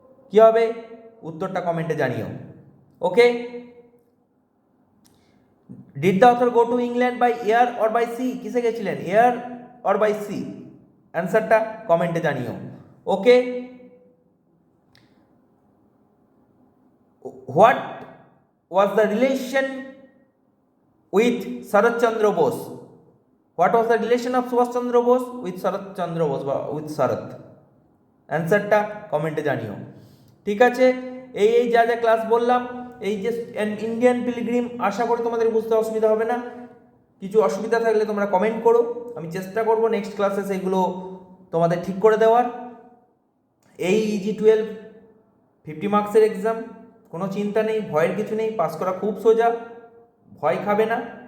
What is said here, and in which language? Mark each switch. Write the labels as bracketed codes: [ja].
[bn] কি হবে? উত্তরটা কমেন্টে জানিও। [en] okay, did the author go to England by air or by sea, [bn] কিসে গেছিলেন? [en] Air or by sea? [bn] অ্যান্সারটা কমেন্টে জানিও। [en] Okay, what was the relation with Sharatchandra Bose? What was the relation of Subhash Chandra Bose with Sharat Chandra Bose [bn] বা [en] with Sharat? [bn] অ্যান্সারটা কমেন্টে জানিও। ঠিক আছে, এই যা যা ক্লাস বললাম, এই যে ইন্ডিয়ান পিলগ্রিম, আশা করি তোমাদের বুঝতে অসুবিধা হবে না। কিছু অসুবিধা থাকলে তোমরা কমেন্ট করো, আমি চেষ্টা করব নেক্সট ক্লাসে সেগুলো তোমাদের ঠিক করে দেওয়ার। এই EG12 50 মার্কসের এক্সাম, কোনো চিন্তা নেই, ভয়ের কিছু নেই, পাস করা খুব সোজা, ভয় খাবে না।